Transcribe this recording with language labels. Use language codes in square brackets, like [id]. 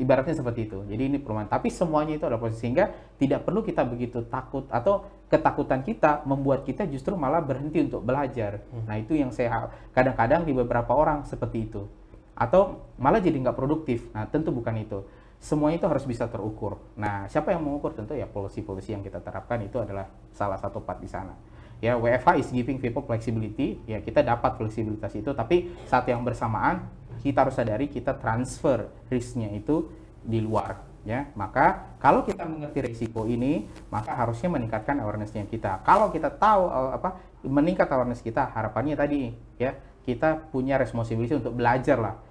[id] Ibaratnya seperti itu. Jadi ini perumahan. Tapi semuanya itu ada proses, sehingga tidak perlu kita begitu takut, atau ketakutan kita membuat kita justru malah berhenti untuk belajar. Nah itu yang saya kadang-kadang di beberapa orang seperti itu. Atau malah jadi nggak produktif. Nah tentu bukan itu. Semuanya itu harus bisa terukur. Nah, siapa yang mengukur? Tentu ya policy-policy yang kita terapkan itu adalah salah satu part di sana. [en] Ya, WFH is giving people flexibility. [id] Ya, kita dapat fleksibilitas itu, tapi saat yang bersamaan kita harus sadari kita transfer risk-nya itu di luar. Ya, maka kalau kita mengerti risiko ini, maka harusnya meningkatkan awareness-nya kita. Kalau kita tahu meningkat awareness kita, harapannya tadi ya kita punya responsibility untuk belajar lah.